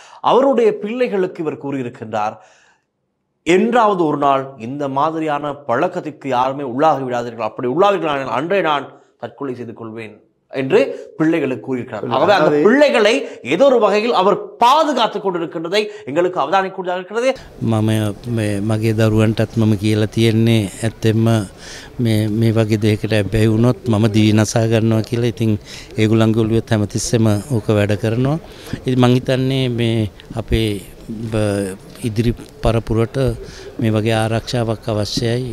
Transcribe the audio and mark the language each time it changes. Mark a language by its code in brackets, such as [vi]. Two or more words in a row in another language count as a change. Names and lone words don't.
[ta] அவருடைய பிள்ளைகளுக்கு இவர் கூறியிருக்கின்றார், என்றாவது ஒரு நாள் இந்த மாதிரியான பழக்கத்திற்கு யாருமே உள்ளாகி விடாதீர்கள், அப்படி உள்ளாவீர்கள் அன்றே நான் தற்கொலை செய்து கொள்வேன் என்று பிள்ளைகளுக்கு கூறியிருக்கிறார். ஆகவே அந்த பிள்ளைகளை ஏதோ ஒரு வகையில் அவர் பாதுகாத்துக் கொண்டிருக்கின்றதை எங்களுக்கு அவதானிக்கூடியதாக இருக்கிறது. [si] මගේ දරුවන්ටත් මම කියලා තියෙන්නේ ඇත්තෙම මේ වගේ දෙයකට බැහැ වුණොත් මම දිවි නසා ගන්නවා කියලා. ඉතින් ඒගොල්ලන්ගේ ඔළුවෙත් හැමතිස්සෙම ඕක වැඩ කරනවා. ඉතින් මං හිතන්නේ මේ අපේ ඉදිරි පරපුරට මේ වගේ ආරක්ෂාවක් අවශ්‍යයි.